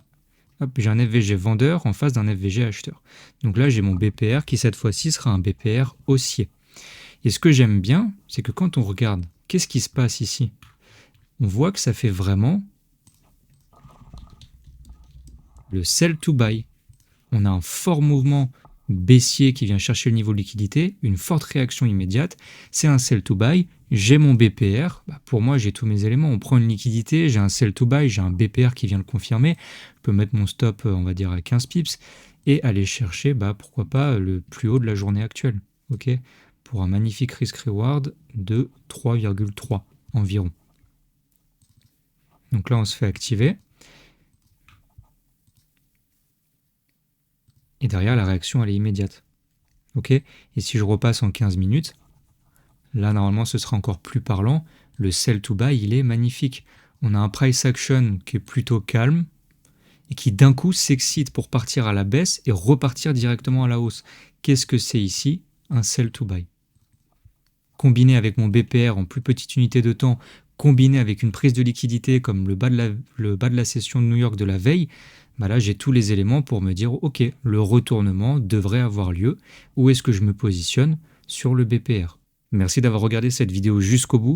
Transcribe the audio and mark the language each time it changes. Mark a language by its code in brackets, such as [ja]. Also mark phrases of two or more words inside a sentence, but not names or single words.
[fr] Hop, j'ai un FVG vendeur en face d'un FVG acheteur. Donc là, j'ai mon BPR qui cette fois-ci sera un BPR haussier. Et ce que j'aime bien, c'est que quand on regarde, qu'est-ce qui se passe ici? On voit que ça fait vraiment le [en] sell to buy. [fr] On a un fort mouvement baissier qui vient chercher le niveau de liquidité, une forte réaction immédiate. C'est un [en] sell to buy. [fr] J'ai mon BPR. Pour moi, j'ai tous mes éléments. On prend une liquidité, j'ai un [en] sell to buy, [fr] j'ai un BPR qui vient le confirmer. Je peux mettre mon stop, on va dire, à 15 pips et aller chercher, pourquoi pas, le plus haut de la journée actuelle. Ok, pour un magnifique [en] risk-reward [fr] de 3,3 environ. Donc là, on se fait activer. Et derrière, la réaction, elle est immédiate. Ok. Et si je repasse en 15 minutes, là, normalement, ce sera encore plus parlant. Le [en] sell to buy, [fr] il est magnifique. On a un [en] price action [fr] qui est plutôt calme et qui d'un coup s'excite pour partir à la baisse et repartir directement à la hausse. Qu'est-ce que c'est ici? Un [en] sell to buy. [fr] Combiné avec mon BPR en plus petite unité de temps, combiné avec une prise de liquidité comme le bas de la session de New York de la veille, là j'ai tous les éléments pour me dire ok, le retournement devrait avoir lieu. Où est-ce que je me positionne sur le BPR? Merci d'avoir regardé cette vidéo jusqu'au bout.